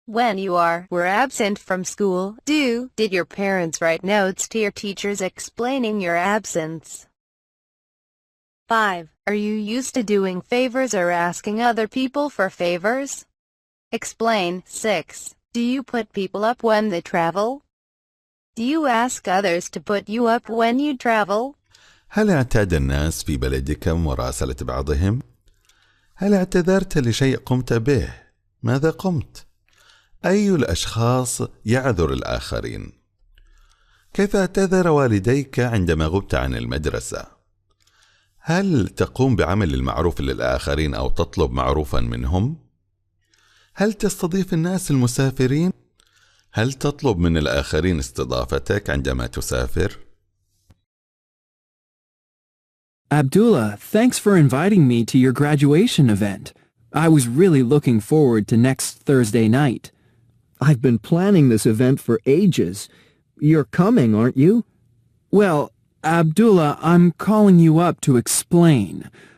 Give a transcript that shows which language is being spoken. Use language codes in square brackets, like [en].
[en] When you were absent from school, did your parents write notes to your teachers explaining your absence? 5. Are you used to doing favors or asking other people for favors? Explain. 6. Do you put people up when they travel? Do you ask others to put you up when you travel? [ar] هل اعتاد الناس في بلدك مراسلة بعضهم؟ هل اعتذرت لشيء قمت به؟ ماذا قمت؟ أي الأشخاص يعذر الآخرين؟ كيف اعتذر والديك عندما غبت عن المدرسة؟ هل تقوم بعمل المعروف للآخرين أو تطلب معروفا منهم؟ هل تستضيف الناس المسافرين؟ هل تطلب من الآخرين استضافتك عندما تسافر؟ [en] Abdullah, thanks for inviting me to your graduation event. I was really looking forward to next Thursday night. I've been planning this event for ages. You're coming, aren't you? Well, Abdullah, I'm calling you up to explain.